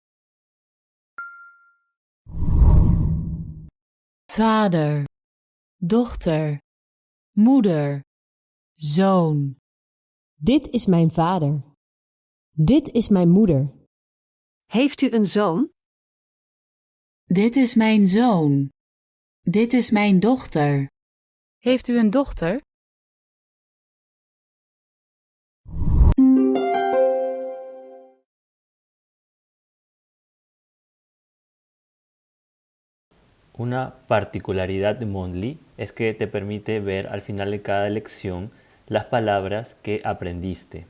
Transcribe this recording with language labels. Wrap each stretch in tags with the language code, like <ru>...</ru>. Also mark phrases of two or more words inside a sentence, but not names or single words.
<nl>Vader, dochter, moeder, zoon. Dit is mijn vader. Dit is mijn moeder. Heeft u een zoon? Dit is mijn zoon. Dit is mijn dochter. Heeft u een dochter?</nl> <es>Una particularidad de Mondly es que te permite ver al final de cada lección las palabras que aprendiste.</es>